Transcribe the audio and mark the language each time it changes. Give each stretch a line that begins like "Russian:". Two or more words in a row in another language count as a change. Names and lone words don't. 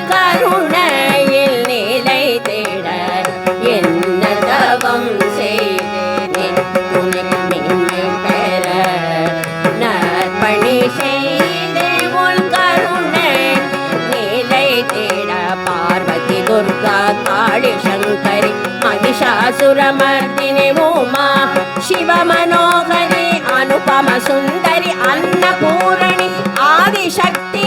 Tamil: கருணையில் நிலை தேட என்ன தவம் செய்தே துணை மேன்மை பெற நற்பணி செய்தே உன் கருணை நிலை தேட பார்வதி துர்கா காளி சங்கரி
Sanskrit: महिषासुरमर्दिनि उमा शिव मनोहरि अनुपम सुंदरि अन्नपूर्णि आदिशक्ति